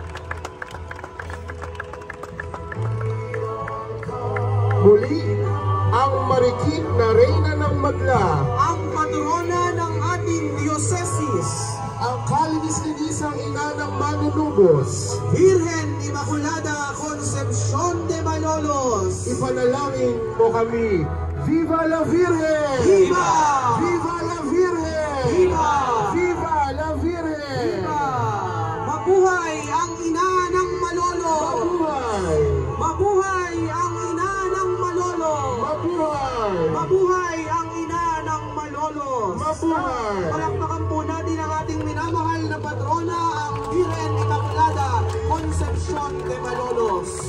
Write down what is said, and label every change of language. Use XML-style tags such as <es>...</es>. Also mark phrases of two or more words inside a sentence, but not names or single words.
<tl>Muli, ang marikit na reyna ng Magla, ang patrona ng ating diocesis, ang kalinis-linisang ina ng manunubos, Birhen Immaculada Concepcion de Malolos. ipanalangin mo kami.</tl> <es>Viva la Virgen! Viva! Viva la Virgen! Viva! Viva la Virgen! Viva!</es> <tl>Mabuhay ang ina ng Malolo! Mabuhay! Mabuhay ang ina ng Malolo! Mabuhay! Mabuhay ang ina ng Malolos! Mabuhay! Palakpakan po natin ang ating minamahal na patrona, ang Birhen Immaculada Concepcion de Malolos.</tl>